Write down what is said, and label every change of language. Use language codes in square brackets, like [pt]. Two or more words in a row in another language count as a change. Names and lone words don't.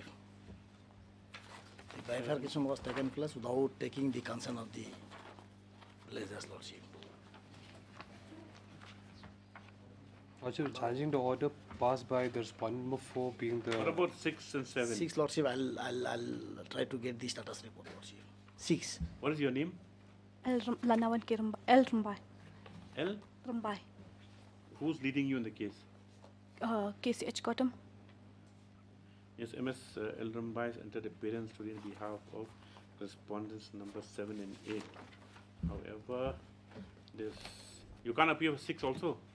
[en] The bifurcation was taken place without taking the consent of the villagers, Lordship. Lordship, challenging the order passed by the respondent number 4 being the... What about 6 and 7? 6, Lordship, I'll try to get the status report, Lordship. 6. What is your name? Lanawan K. L. Rumbai. L? Rumbai. Who's leading you in the case? KCH Gautam. Yes, MS L. Rambai has entered appearance today on behalf of respondents number 7 and 8. However, you can't appear for 6 also?